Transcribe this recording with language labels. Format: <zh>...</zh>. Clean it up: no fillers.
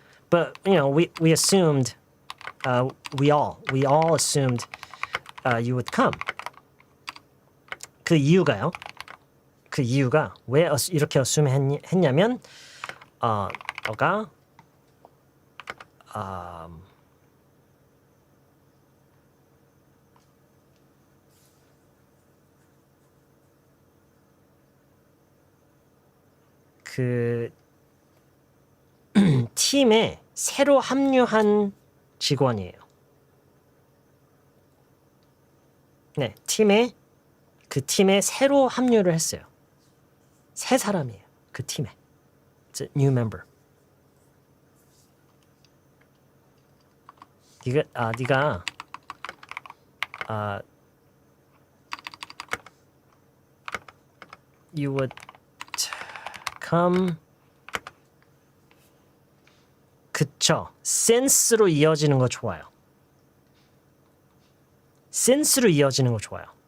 <en>But you know, we assumed we all assumed you would come.</en> <ko>그 이유가 왜 이렇게 assume 했냐면 너가 그 팀에 새로 합류한 직원이에요. 네, 그 팀에 새로 합류를 했어요. 새 사람이에요. 그 팀에.</ko> <en>It's a new member.</en> <ko>네가</ko> <en>you would come.</en> <ko>그쵸. since로 이어지는 거 좋아요. since로 이어지는 거 좋아요.</ko>